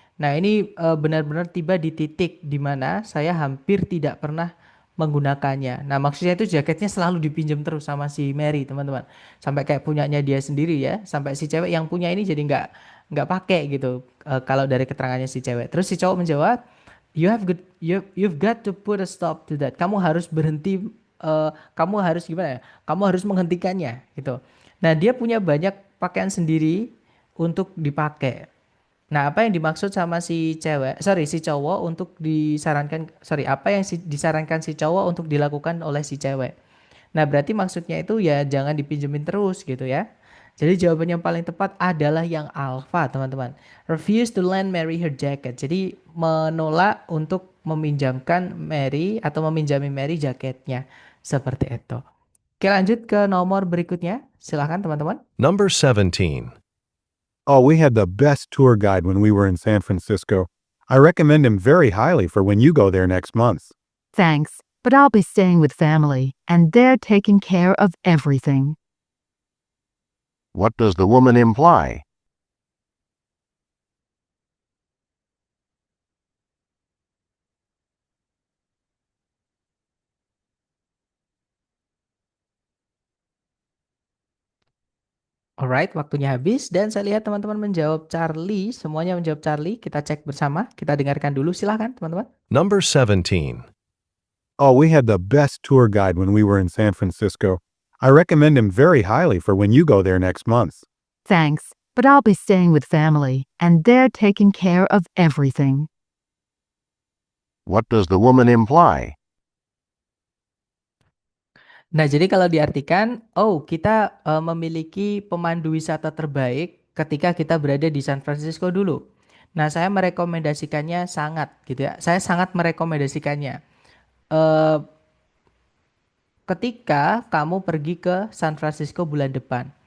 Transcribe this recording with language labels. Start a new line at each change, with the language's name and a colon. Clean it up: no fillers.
Indonesian: Nah, ini benar-benar tiba di titik di mana saya hampir tidak pernah menggunakannya. Nah, maksudnya itu jaketnya selalu dipinjam terus sama si Mary, teman-teman. Sampai kayak punyanya dia sendiri ya. Sampai si cewek yang punya ini jadi nggak pakai gitu. Kalau dari keterangannya si cewek. Terus si cowok menjawab,
English: you've got to put a stop to that.
Indonesian: Kamu harus berhenti, kamu harus gimana ya? Kamu harus menghentikannya gitu. Nah, dia punya banyak pakaian sendiri untuk dipakai. Nah, apa yang dimaksud sama si cewek, sorry, si cowok untuk disarankan, sorry, apa yang disarankan si cowok untuk dilakukan oleh si cewek. Nah, berarti maksudnya itu ya jangan dipinjemin terus gitu ya. Jadi jawaban yang paling tepat adalah yang alpha, teman-teman.
English: Refuse to lend Mary her jacket.
Indonesian: Jadi menolak untuk meminjamkan Mary atau meminjami Mary jaketnya. Seperti itu. Oke, lanjut ke nomor berikutnya. Silahkan, teman-teman.
English: Number 17. Oh, we had the best tour guide when we were in San Francisco. I recommend him very highly for when you go there next month. Thanks, but I'll be staying with family, and they're taking care of everything. What does the woman imply?
Indonesian: Alright, waktunya habis dan saya lihat teman-teman menjawab Charlie, semuanya menjawab Charlie. Kita cek bersama, kita dengarkan dulu silahkan teman-teman.
English: Number 17. Oh, we had the best tour guide when we were in San Francisco. I recommend him very highly for when you go there next month. Thanks, but I'll be staying with family, and they're taking care of everything. What does the woman imply?
Indonesian: Nah, jadi kalau diartikan, kita memiliki pemandu wisata terbaik ketika kita berada di San Francisco dulu. Nah, saya merekomendasikannya sangat gitu ya. Saya sangat merekomendasikannya. Eh, Ketika kamu pergi ke San Francisco bulan depan.